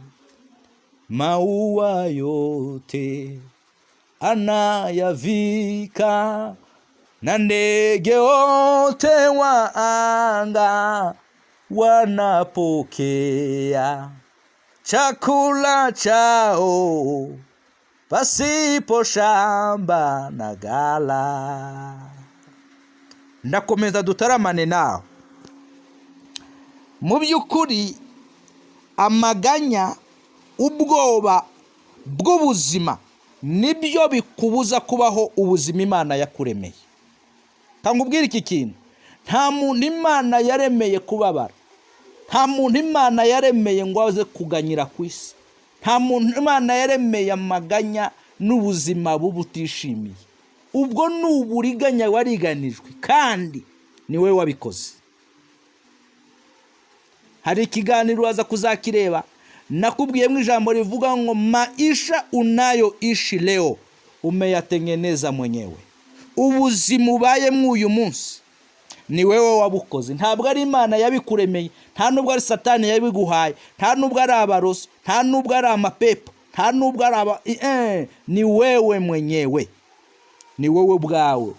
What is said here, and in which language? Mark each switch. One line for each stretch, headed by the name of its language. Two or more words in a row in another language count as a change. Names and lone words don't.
Swahili: Maua yote anayavika, na ndege wote wa anga wanapokea chakula chao pasipo shamba na gala.
Kinyarwanda: Ndakomeza dutaramane nawe. Mu by'ukuri amaganya, ubwoba bw'ubuzima nibyo bikubuza kubaho ubuzima Imana yakuremeye. Tangubwira iki kintu, nta muntu Imana yaremeye kubabara, nta muntu Imana yaremeye ngo aze kuganyira ku isi, nta muntu Imana yaremeye amaganya n'ubuzima bubutishimiye. Ubwo n'uburiganya wariganijwe kandi ni we wabikoze. Hari ikiganiro waza kuzakireba, nakubwiyemo ijambo rivuga ngo
Swahili: maisha unayoishi leo umeyatengeneza mwenyewe.
Kinyarwanda: Ubuzima ubayemo uyu munsi ni wewe wabukoze. Ntabwo ari Imana yabikuremeye, nta nubwo ari Satani yabiguhaye, nta nubwo ari abarozi, nta nubwo ari amapepo, nta nubwo ari ni
Swahili: wewe mwenyewe,
Kinyarwanda: ni wowe bwawe.